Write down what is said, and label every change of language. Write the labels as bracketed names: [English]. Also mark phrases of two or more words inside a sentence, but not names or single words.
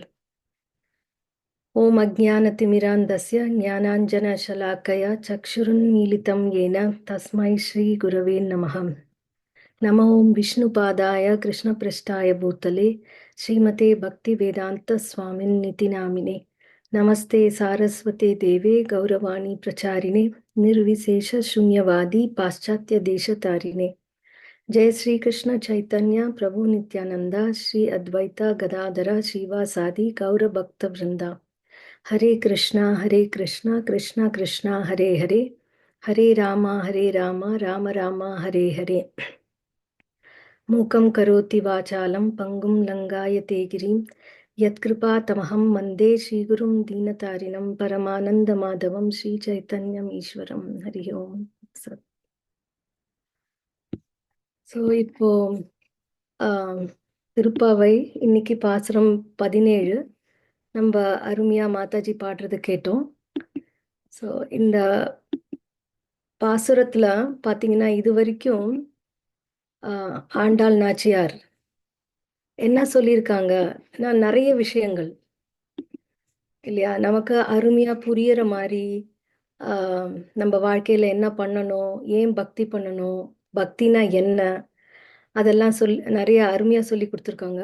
[Sanskrit] ॐ अज्ञानतिमिरान्धस्य ज्ञानाञ्जनशलाकया चक्षुरुन्मीलितं येन तस्मै श्री गुरवे नमः. नम ॐ विष्णुपादाय कृष्णप्रेष्ठाय भूतले श्रीमते भक्ति वेदान्त स्वामिन् इति नामिने. नमस्ते सारस्वते देवे गौरवाणी प्रचारिणे निर्विशेष शून्यवादी पाश्चात्य देशतारिणे. जय श्री कृष्ण चैतन्य प्रभु नित्यानंदा श्री अद्वैता गदाधरा श्रीवासादि गौर भक्त वृंदा. हरे कृष्णा कृष्णा कृष्णा हरे हरे, हरे रामा राम राम हरे हरे. मूकं करोति वाचालं पंगुं लंगायते गिरिं यत्कृपा तमहं वन्दे श्रीगुरुं दीनतारिणं परमानन्दमाधवं श्रीचैतन्यम् ईश्वरं. हरि ओम्. [Tamil] ஸோ இப்போ திருப்பாவை இன்னைக்கு பாசுரம் 17 நம்ம அருமையா மாதாஜி பாடுறது கேட்டோம். ஸோ இந்த பாசுரத்துல பாத்தீங்கன்னா இது வரைக்கும் ஆண்டாள் நாச்சியார் என்ன சொல்லியிருக்காங்க, நான் நிறைய விஷயங்கள் இல்லையா நமக்கு அருமையா புரியற மாதிரி நம்ம வாழ்க்கையில என்ன பண்ணணும், ஏன் பக்தி பண்ணணும், பக்தினா என்ன, அதெல்லாம் நிறைய அருமையா சொல்லி கொடுத்துருக்காங்க.